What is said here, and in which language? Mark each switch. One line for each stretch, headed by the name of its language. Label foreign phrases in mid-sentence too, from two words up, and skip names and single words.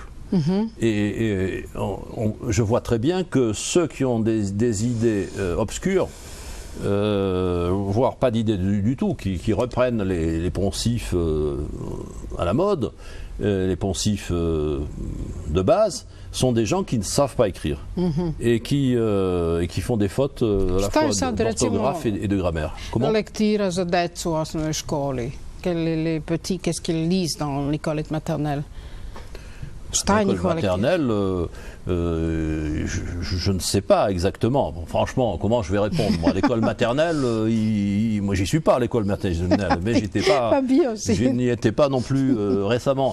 French: Et je vois très bien que ceux qui ont des idées obscures, voire pas d'idées du tout, qui reprennent les poncifs à la mode, les poncifs de base, sont des gens qui ne savent pas écrire et qui font des fautes à la fois d'orthographe et de grammaire. Comment?
Serbian: Lektira za decu u osnovnoj školi.
French: Les petits, qu'est-ce qu'ils lisent dans l'école maternelle? L'école maternelle, je ne sais pas exactement. Bon, franchement, comment je vais répondre? Moi, l'école maternelle, moi, j'y suis pas à l'école maternelle, mais je n'y étais pas non plus récemment.